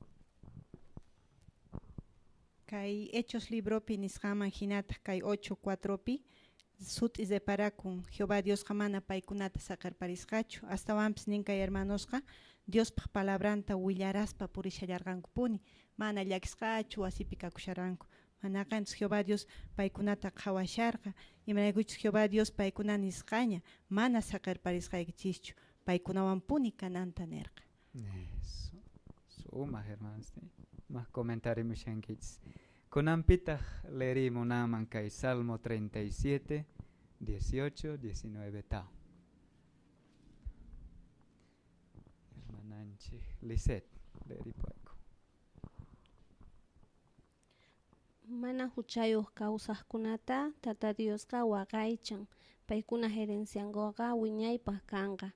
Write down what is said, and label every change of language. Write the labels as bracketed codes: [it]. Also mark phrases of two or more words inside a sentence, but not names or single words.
[qu] Kay Hechos libropi nisqaman hinata kay 8:4pi sut separakun Jehová Dios mana paykunata saqirparisqachu astawanpis nin kay hermanosqa Diospaq palabranta willaraspa purishallarqankupuni mana llakisqachu wasipi kakusharqanku manaqanchis Jehová Dios paykunata qhawasharqa imaraykuchus Jehová Dios paykuna nisqaña mana saqirparisqaykichischu paykunawanpuni kananta nirqa. [es] Eso. [qu] Suma hermanos, [es] más comentario [qu] mishankichis. Kunampitaq leerimunaman kay Salmo 37, 18, 19 ta. Hermananchi Lisset, leeripayku. Mana huchayuq kawsaqkunata Tata Diosqa waqaychan paykuna herenciankuqa wiñaypaq kanqa.